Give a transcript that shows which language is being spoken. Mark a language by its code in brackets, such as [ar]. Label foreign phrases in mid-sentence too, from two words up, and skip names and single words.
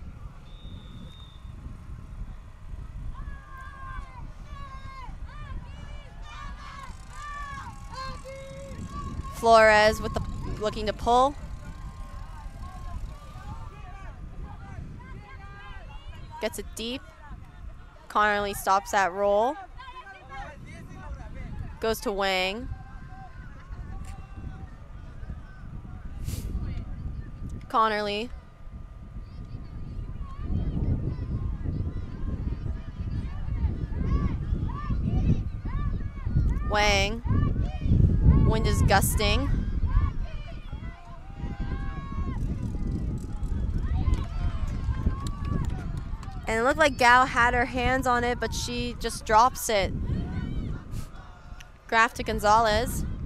[en] Flores with looking to pull. Gets it deep. Connerly stops that roll. Goes to Wang. Connerly. Wang. Wind is gusting. And it looked like Gao had her hands on it, but she just drops it. Graf to Gonzalez.